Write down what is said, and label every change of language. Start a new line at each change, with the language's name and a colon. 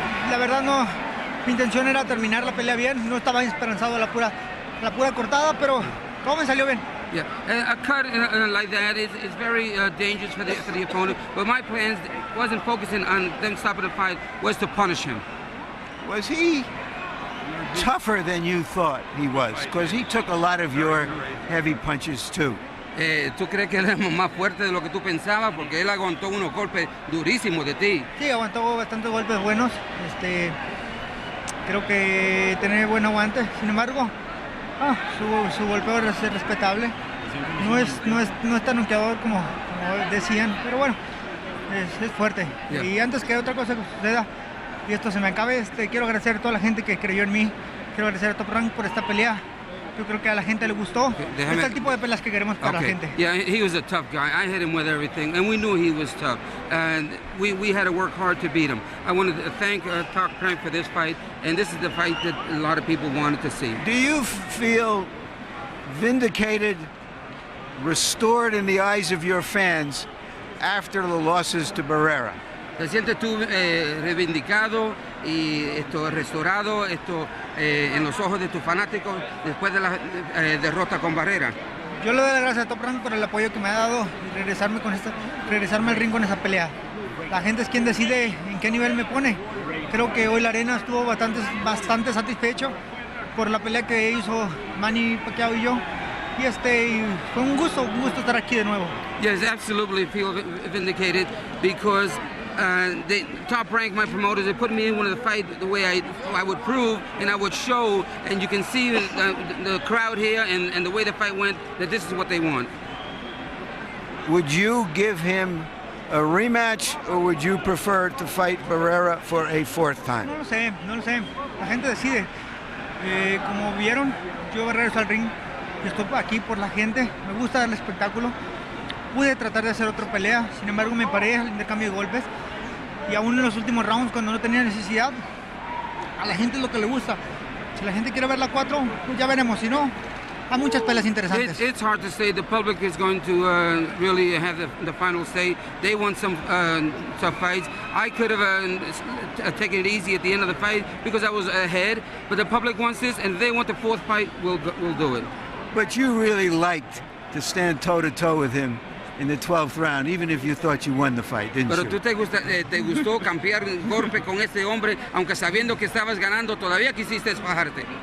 Spanish: La verdad no, mi intención era terminar la pelea bien, no estaba esperanzado a la pura cortada, pero todo me salió bien.
English: Yeah, a cut like that is very dangerous for the opponent. But my plans wasn't focusing on them stopping the fight, was to punish him. Was he tougher than you thought he was? Because he took a lot of your heavy punches too.
Spanish: ¿Tú crees que él es más fuerte de lo que tú pensabas? Porque él aguantó unos golpes durísimos de ti. Sí, aguantó bastantes golpes buenos. Creo que tiene buen aguante. Sin embargo, su golpeo es respetable. No es tan noqueador como decían, pero bueno, es fuerte. Yeah. Y antes que otra cosa que suceda y esto se me acabe, quiero agradecer a toda la gente que creyó en mí. Quiero agradecer a Top Rank por esta pelea. Yo creo que a la gente le gustó. Este es el tipo de peleas que queremos para la gente.
English: Yeah, he was a tough guy. I hit him with everything, and we knew he was tough. And we had to work hard to beat him. I wanted to thank Top Rank for this fight, and this is the fight that a lot of people wanted to see. Do you feel vindicated, restored in the eyes of your fans after the losses to Barrera?
Spanish: ¿Te sientes tú reivindicado y restaurado en los ojos de tus fanáticos después de la derrota con Barrera? Yo le doy las gracias a Top Rank por el apoyo que me ha dado y regresarme al ring con esa pelea. La gente es quien decide en qué nivel me pone. Creo que hoy la arena estuvo bastante satisfecho por la pelea que hizo Manny Pacquiao y yo. Y fue un gusto estar aquí de nuevo.
English: Yes, absolutely feel vindicated because Top Rank, my promoters, they put me in one of the fights the way I would prove and I would show, and you can see the crowd here and the way the fight went, that this is what they want. Would you give him a rematch, or would you prefer to fight Barrera for a 4th time?
Spanish: No lo sé. La gente decide. Como vieron, yo regreso al ring. Estoy aquí por la gente. Me gusta dar el espectáculo. Pude tratar de hacer otra pelea, sin embargo me paré al intercambio de golpes y aún en los últimos rounds cuando no tenía necesidad, a la gente es lo que le gusta. Si la gente quiere ver la 4, pues ya veremos, si no, hay muchas peleas interesantes.
English: It's hard to say. The public is going to really have the final say. They want some tough fights. I could have taken it easy at the end of the fight because I was ahead, but the public wants this, and if they want the 4th fight, we'll do it. But you really liked to stand toe-to-toe with him in the 12th round, even if you thought you won the fight, didn't
Spanish: Pero
English: you?
Spanish: tú te gustó campear golpe con este hombre, aunque sabiendo que estabas ganando, todavía quisiste fajarte.